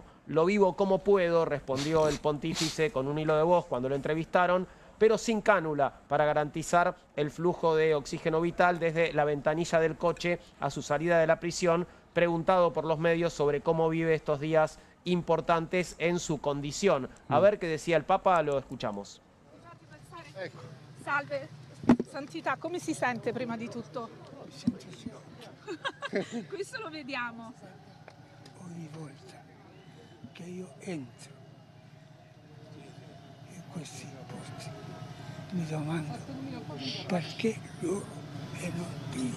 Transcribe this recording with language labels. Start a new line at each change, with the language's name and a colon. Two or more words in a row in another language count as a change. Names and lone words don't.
Spanish: Lo vivo como puedo, respondió el pontífice con un hilo de voz cuando lo entrevistaron, pero sin cánula para garantizar el flujo de oxígeno vital desde la ventanilla del coche a su salida de la prisión, preguntado por los medios sobre cómo vive estos días importantes en su condición. A ver qué decía el Papa, lo escuchamos.
Italian: Ecco. Salve, Santità, come si sente prima di tutto? Mi sento sciocco. Questo lo vediamo. Ogni volta che io entro in questi posti mi domando perché loro e non più.